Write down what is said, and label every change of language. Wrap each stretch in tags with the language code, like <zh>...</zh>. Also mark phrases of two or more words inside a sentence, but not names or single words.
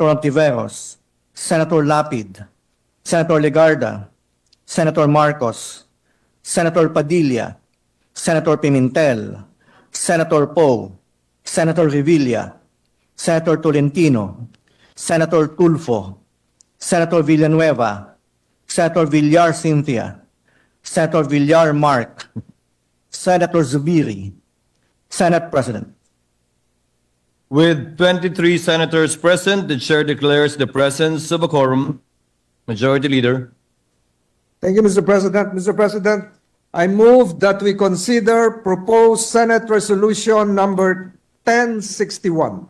<en>Ontiveros, Senator Lapid, Senator Legarda, Senator Marcos, Senator Padilla, Senator Pimentel, Senator Poe, Senator Revilla, Senator Tolentino, Senator Tulfo, Senator Villanueva, Senator Villar Cynthia, Senator Villar Mark, Senator Zubiri, Senate President. With 23 senators present, the chair declares the presence of a quorum. Majority Leader. Thank you, Mr. President. Mr. President, I move that we consider proposed Senate Resolution number 1061.</en>